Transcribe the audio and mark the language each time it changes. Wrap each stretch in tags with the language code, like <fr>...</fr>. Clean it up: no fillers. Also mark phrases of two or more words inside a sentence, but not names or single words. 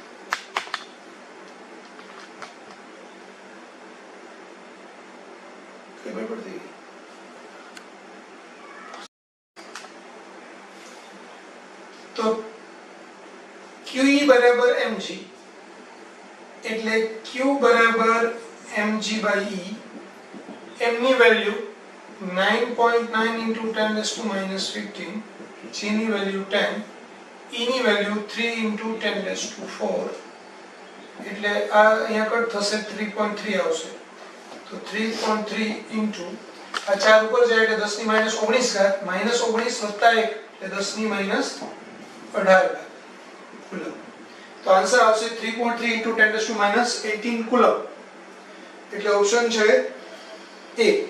<gu>તો qe બરાબર mg એટલે q બરાબર mg/e. m ની વેલ્યુ</gu> <en>9.9 into 10 raised to minus 15,</en> <gu>g ની વેલ્યુ 10, e ની વેલ્યુ</gu> <en>3 into 10 raised to 4</en> <gu>એટલે આ અહીંયા કટ થશે 3.3 આવશે. તો 3.3 into આ 4 ઉપર જાય એટલે 10 ની -19 ઘાત, -19 વત્તા 1 એટલે 10 ની -18 ઘાત કુલમ. તો આન્સર આવશે</gu> <en>3.3 into 10 raised to minus 18</en> <gu>કુલમ. એટલે ઓપ્શન છે A.</gu>